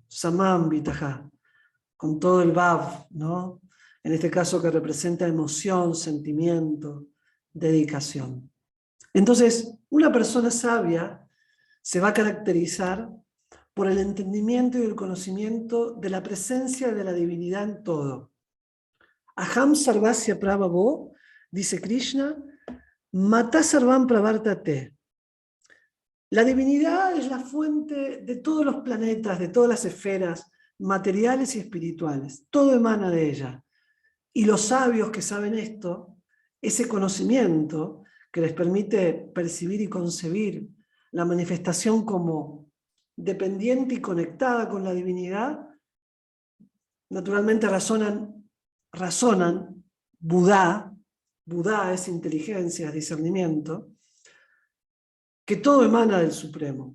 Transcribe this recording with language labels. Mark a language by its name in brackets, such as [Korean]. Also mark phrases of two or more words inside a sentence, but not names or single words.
[Spanish] Samambitaha, con todo el Bhav, ¿no? En este caso que representa emoción, sentimiento, dedicación. Entonces, una persona sabia se va a caracterizar por el entendimiento y el conocimiento de la presencia de la divinidad en todo. [Sanskrit] अहं सर्वस्य प्रभवो, [Spanish] dice Krishna, [Sanskrit] मत्तः सर्वं प्रवर्तते. [Spanish] La divinidad es la fuente de todos los planetas, de todas las esferas materiales y espirituales. Todo emana de ella. Y los sabios que saben esto, ese conocimiento que les permite percibir y concebir la manifestación como dependiente y conectada con la divinidad, naturalmente razonan, Buda es inteligencia, es discernimiento, que todo emana del Supremo.